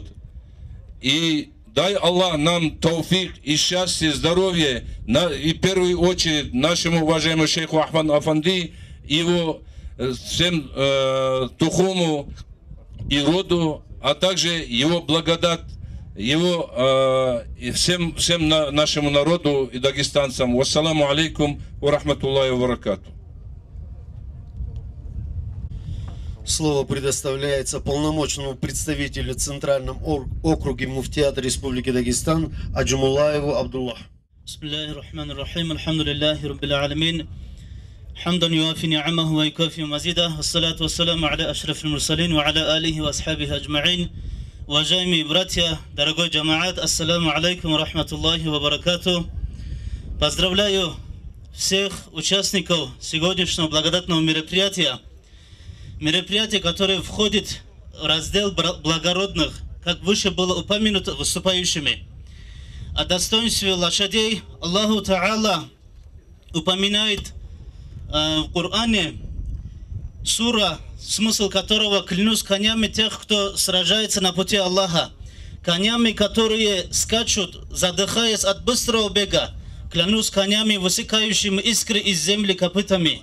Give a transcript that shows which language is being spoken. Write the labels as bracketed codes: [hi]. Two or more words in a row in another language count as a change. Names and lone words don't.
[ru] И дай Аллах нам тауфик и счастье, здоровье, и в первую очередь нашему уважаемому шейху Ахмаду Афанди, его всем тухуму и роду, а также его благодать, его всем нашему народу и дагестанцам. [ar] والسلام عليكم ورحمة الله وبركاته. [ru] Слово предоставляется полномочному представителю в Центральном округе Муфтиата Республики Дагестан Аджумуллаеву Абдуллах. [ar] بسم الله الرحمن الرحيم. الحمد لله رب العالمين. حمدا يوافي نعمه ويكافئ مزيده. الصلاة والسلام على أشرف المرسلين وعلى آله وأصحابه أجمعين. [ru] Уважаемые братья, дорогой джамаат, [ar] السلام عليكم ورحمة الله وبركاته. [ru] Поздравляю всех участников сегодняшнего благодатного мероприятия. Мероприятие, которое входит в раздел благородных, как выше было упомянуто выступающими. О достоинстве лошадей [ar] الله تعالى [ru] упоминает в Коране сура, смысл которого: клянусь конями тех, кто сражается на пути Аллаха, конями, которые скачут, задыхаясь от быстрого бега, клянусь конями, высекающими искры из земли копытами.